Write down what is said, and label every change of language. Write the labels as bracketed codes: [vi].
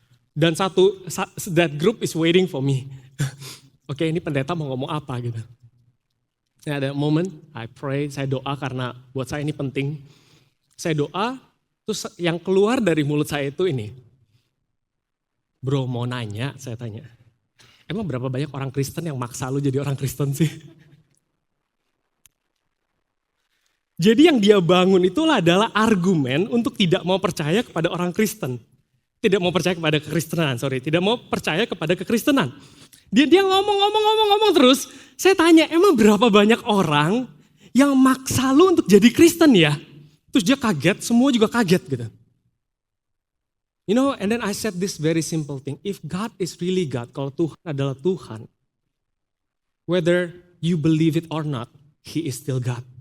[en] Dan that group is waiting for me. [id] Oke, ini pendeta mau ngomong apa gitu. Nah, ada moment, [en] I pray, [id] saya doa karena buat saya ini penting. Saya doa, terus yang keluar dari mulut saya itu ini. Bro mau nanya, saya tanya. Emang berapa banyak orang Kristen yang maksa lu jadi orang Kristen sih? Jadi yang dia bangun itulah adalah argumen untuk tidak mau percaya kepada orang Kristen. Tidak mau percaya kepada kekristenan, tidak mau percaya kepada kekristenan. Dia ngomong terus, saya tanya emang berapa banyak orang yang maksa lu untuk jadi Kristen ya? Terus dia kaget, semua juga kaget gitu. [en] You know, and then I said this very simple thing, if God is really God, [id] kalau Tuhan adalah Tuhan, [en] whether you believe it or not, He is still God.